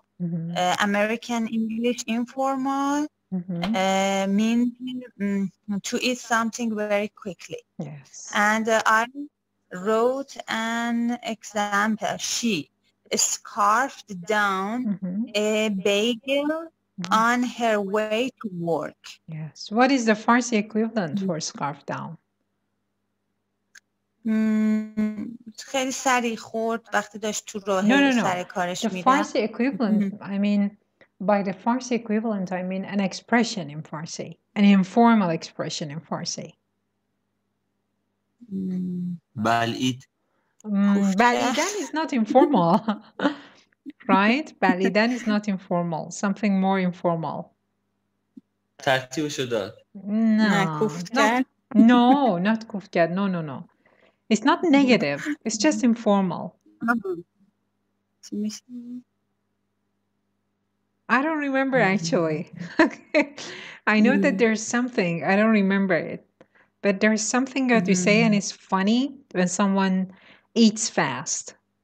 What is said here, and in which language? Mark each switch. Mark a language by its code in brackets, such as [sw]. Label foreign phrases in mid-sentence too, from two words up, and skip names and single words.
[en] American English informal means to eat something very quickly. Yes. And I wrote an example. She scarfed down a bagel on her way to work. Yes. What is the Farsi equivalent for scarf down? [fa] خیلی سریع خورد وقتی داشت تو راه سر کارش میرفت. [en] The Farsi equivalent, I mean, by the Farsi equivalent, I mean an expression in Farsi, an informal expression in Farsi. [fa] بلعید. [en] بلعیدن is not informal, right? بلعیدن is not informal, something more informal. [fa] ترتیبشو داد. [en] No, not [fa] کوفت کرد. [en] No. It's not negative. It's just informal. I don't remember actually. I know that there's something. I don't remember it. But there's something that you say and it's funny when someone eats fast.